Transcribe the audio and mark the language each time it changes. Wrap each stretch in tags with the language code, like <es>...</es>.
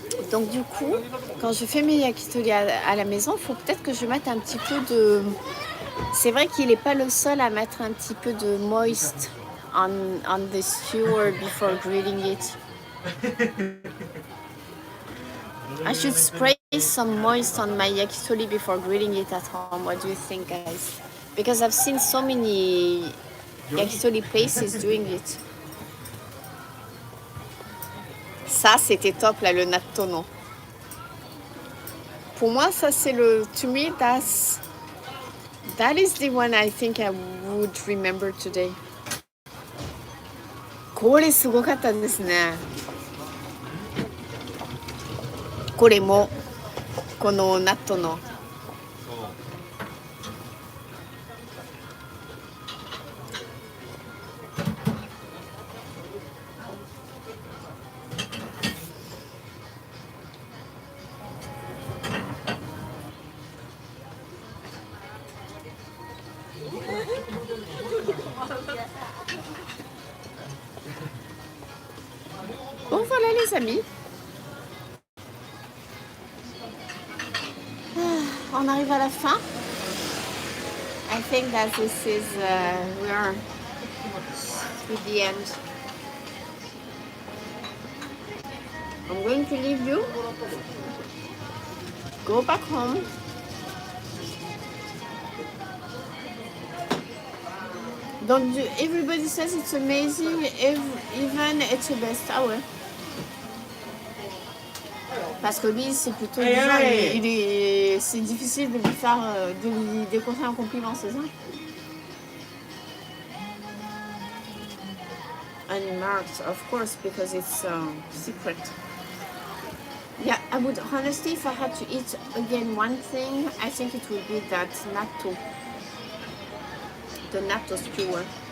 <fr>Donc du coup, quand je fais mes yakitori à la maison, il faut peut-être que je mette un petit peu de... C'est vrai qu'il n'est pas le seul à mettre un petit peu de</fr> <en>moist on the skewer before grilling it. I should spray some moist on my yakitori before grilling it at home. What do you think, guys? Because I've seen so many yakitori places doing it.</en> <fr>Ça, c'était top, là, le natto, non? Pour moi, ça, c'est le...</fr> <en>To me, that is the one I think I would remember today.</en> <ja>これすごかったですね。これも、このナットの。</ja> <fr>Bon voilà les amis, on arrive à la fin.</fr> <en>I think that this is we are with the end. I'm going to leave you. Go back home.</en> <fr>Donc</fr> <en>everybody says it's amazing, even it's the best.</en> <fr>Ah ouais. Parce que lui, c'est plutôt du genre, c'est difficile de lui faire, de lui déconseiller un compliment, c'est ça?</fr> <en>Unmarked, of course, because it's secret. Yeah, I would honestly, if I had to eat again one thing, I think it would be that natto, the natto skewer.</en>